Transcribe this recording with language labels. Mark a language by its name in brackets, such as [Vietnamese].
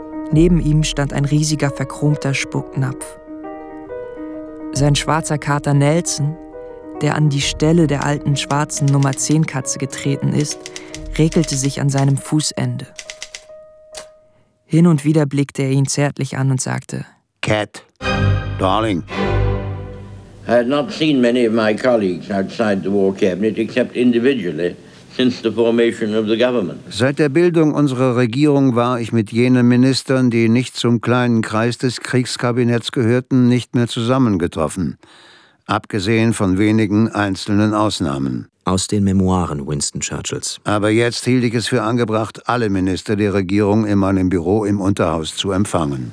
[German] Neben ihm stand ein riesiger, verchromter Spucknapf. Sein schwarzer Kater Nelson, der an die Stelle der alten schwarzen Nummer 10 Katze getreten ist, regelte sich an seinem Fußende. Hin und wieder blickte er ihn zärtlich an und sagte: [English] Cat, darling. I had not seen many of my colleagues outside the war cabinet except individually since the formation of the government. [German] Seit der Bildung unserer Regierung war ich mit jenen Ministern, die nicht zum kleinen Kreis des Kriegskabinetts gehörten, nicht mehr zusammengetroffen, abgesehen von wenigen einzelnen Ausnahmen. Aus den Memoiren Winston Churchills. Aber jetzt hielt ich es für angebracht, alle Minister der Regierung in meinem Büro im Unterhaus zu empfangen.